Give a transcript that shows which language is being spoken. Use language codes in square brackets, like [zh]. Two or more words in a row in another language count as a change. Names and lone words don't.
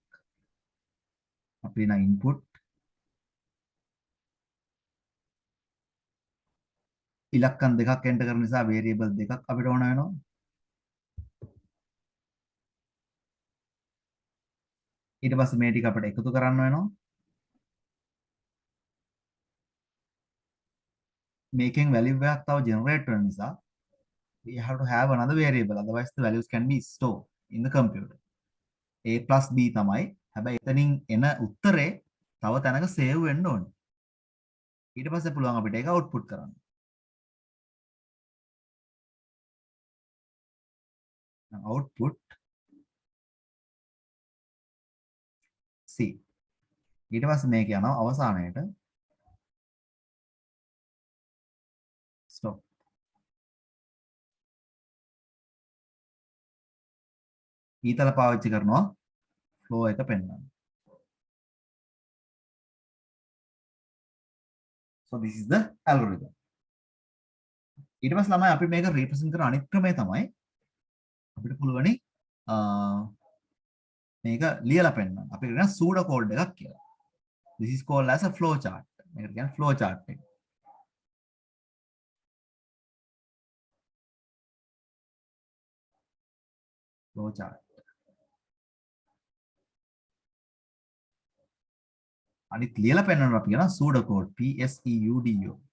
[si] අපි නා input ඉලක්කම් දෙකක් enter කරන නිසා variable දෙකක් අපිට ඕන වෙනවා. ඊට පස්සේ මේ ටික අපිට එකතු කරන්න වෙනවා. මේකෙන් value එකක් තව generate වෙන නිසා [en] we have to have another variable, otherwise the values can be stored in the computer. a plus b [si] තමයි. හැබැයි එතනින් එන උත්තරේ තව තැනක save වෙන්න ඕනේ. ඊට පස්සේ පුළුවන් අපිට ඒක output කරන්න. output c. ඊට පස්සේ මේක යනවා අවසානයේට stop. ඊතල පාවිච්චි කරනවා flow එක පෙන්වන්න. [en] So this is the algorithm. [si] ඊට පස්සේ ළමයි අපි මේක represent කරන අනිත් ක්‍රමය තමයි අපිට පුළුවනි මේක ලියලා පෙන්නන්න. අපි කියන [en] pseudo code [si] එකක් කියලා. [en] This is called as a flow chart. [si] මේකට කියන්නේ [en] flow chart [si] එක. [en] flow chart. [si] අනිත් ලියලා පෙන්නන්න අපි කියන [en] pseudo code P S E U D O.